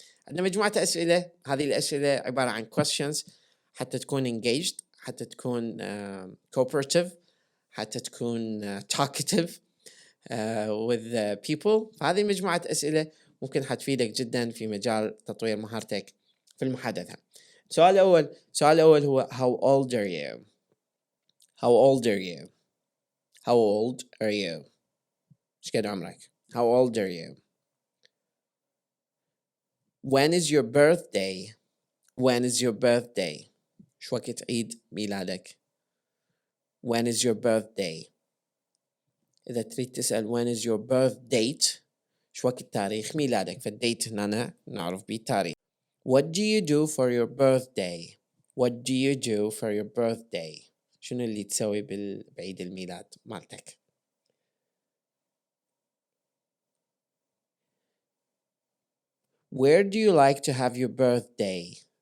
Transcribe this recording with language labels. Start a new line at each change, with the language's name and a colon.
Arabic: عندنا مجموعة أسئلة، هذه الأسئلة عبارة عن questions حتى تكون engaged، حتى تكون cooperative، حتى تكون
English: talkative with people.
Arabic: فهذه مجموعة أسئلة ممكن حتفيدك جدا في مجال تطوير مهارتك في المحادثة. السؤال الأول هو
English: how old are you? How old are you? How old are you?
Arabic: ايش قد عمرك؟
English: How old are you? When is your birthday? When is your birthday?
Arabic: شو وقت عيد ميلادك؟
English: When is your birthday?
Arabic: إذا تريد تسأل
English: when is your birth date،
Arabic: شو وقت تاريخ ميلادك؟ فالديت هنا نعرف به التاريخ.
English: What do you do for your birthday? What do you do for your birthday?
Arabic: شنو اللي تسوي بعيد الميلاد مالتك؟
English: Where do you like to have your birthday?